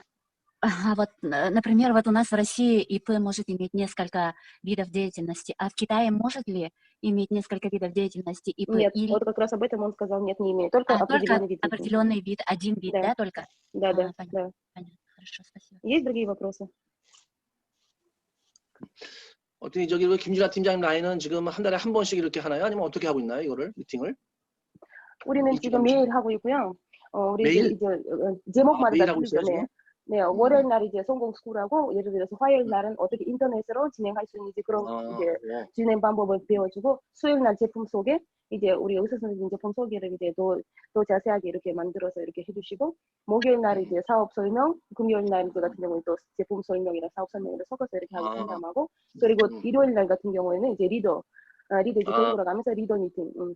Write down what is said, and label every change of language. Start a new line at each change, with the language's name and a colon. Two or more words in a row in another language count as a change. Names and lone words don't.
Russian: Вот, например, вот у нас в России ИП может иметь несколько видов деятельности, а в Китае может ли иметь несколько видов деятельности ИП? Нет, или... вот как раз об этом он сказал, нет, не имеет, только определенный вид. Определенный вид, один вид, да, только? Да. Понятно. Хорошо, спасибо. Есть другие вопросы?
Korean: 어떻게 저기 김진아 팀장님 라인은 지금 한 달에 한 번씩 이렇게 하나요? 아니면 어떻게 하고 있나요? 이거를 미팅을? 우리는 지금 매일 하고 있고요. 우리 매일? 이제 제목마다 매일 하고 있어요, 지금? 네, 월요일 날 이제 성공스쿨하고 예를 들어서 화요일 날은 어떻게 인터넷으로 진행할 수 있는지 그런 이제 진행 방법을 배워주고 수요일 날 제품 소개 이제 우리 의사 선생님 제품 소개를 이제 더 자세하게 이렇게 만들어서 이렇게 해주시고 목요일 날 이제 사업 설명, 금요일 날 이제 같은 경우는 또 제품 설명이랑 사업 설명을 섞어서 이렇게 하고 상담하고 그리고 일요일 날 같은 경우에는 이제 리더 이제 돌고 가면서 리더 미팅.